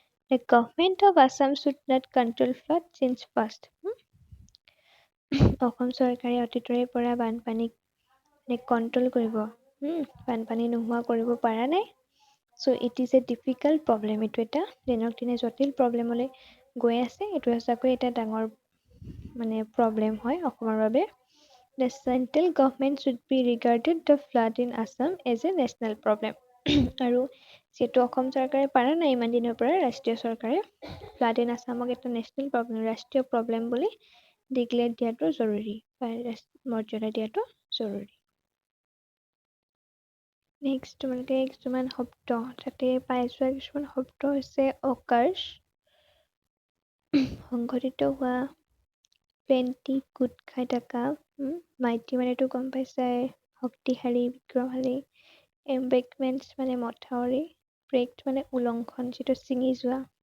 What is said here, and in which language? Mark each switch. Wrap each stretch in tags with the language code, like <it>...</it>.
<en>The government of Assam should not control flood since past.</en> <as>Assam চৰকাৰে অতীতৰে পৰা বানপানীক control কৰিব, বানপানী নোহোৱা কৰিব পৰা নাই।</as> <en>So' it is a difficult problem.</en> <as>এইটো এটা দিনক দিনে জটিল প্ৰব্লেমলৈ গৈ আছে। এইটো সঁচাকৈ এটা ডাঙৰ মানে প্ৰব্লেম হয় অসমৰ বাবে।</as> <en>The central government should be regarded the flood in Assam as a national problem.</en> <as>আৰু যিহেতু অসম চৰকাৰে পাৰা নাই ইমান দিনৰ পৰা, ৰাষ্ট্ৰীয় চৰকাৰে ফ্লাড ইন আছামক এটা নেশ্যনেল প্ৰব্লেম, ৰাষ্ট্ৰীয় প্ৰব্লেম বুলি ডিক্লেয়াৰ দিয়াটো জৰুৰী, বা মৰ্যাদা দিয়াটো জৰুৰী। নেক্সট তোমালোকে কিছুমান শব্দ তাতে পাই যোৱা কিছুমান শব্দ হৈছে অকাৰ্ষ, সংঘটিত হোৱা, প্লেন্টি, গোট খাই থকা, মাইটি মানেতো গম পাইছাই, শক্তিশালী, বিক্ৰমশালী, এম্বেকমেণ্টছ মানে মথাউৰি, ব্ৰেকড মানে উলংঘন, যিটো ছিঙি যোৱা,</as>